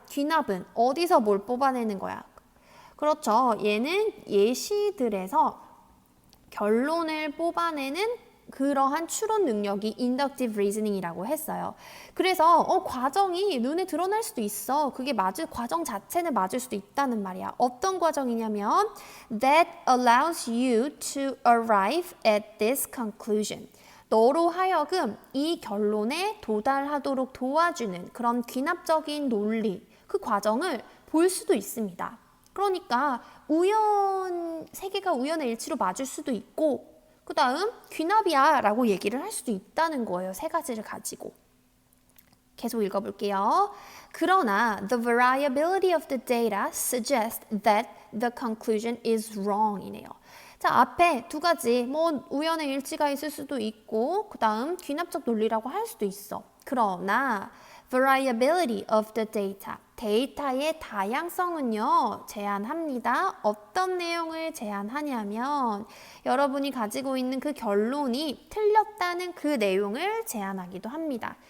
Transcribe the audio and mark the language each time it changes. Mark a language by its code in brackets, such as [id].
[ko] 귀납은 어디서 뭘 뽑아내는 거야? 그렇죠. 얘는 예시들에서 결론을 뽑아내는 그러한 추론 능력이 inductive reasoning이라고 했어요. 그래서 과정이 눈에 드러날 수도 있어. 그게 과정 자체는 맞을 수도 있다는 말이야. 어떤 과정이냐면 [en] that allows you to arrive at this conclusion. [ko] 너로 하여금 이 결론에 도달하도록 도와주는 그런 귀납적인 논리, 그 과정을 볼 수도 있습니다. 그러니까 세계가 우연의 일치로 맞을 수도 있고 그 다음 귀납이야 라고 얘기를 할 수도 있다는 거예요. 세 가지를 가지고. 계속 읽어볼게요. 그러나 [en] the variability of the data suggests that the conclusion is wrong [ko] 이네요. 자, 앞에 두 가지 우연의 일치가 있을 수도 있고 그 다음 귀납적 논리라고 할 수도 있어. 그러나 [en] variability of the data [ko] 데이터의 다양성은요 제한합니다. 어떤 내용을 제한하냐면 여러분이 가지고 있는 그 결론이 틀렸다는 그 내용을 제한하기도 합니다.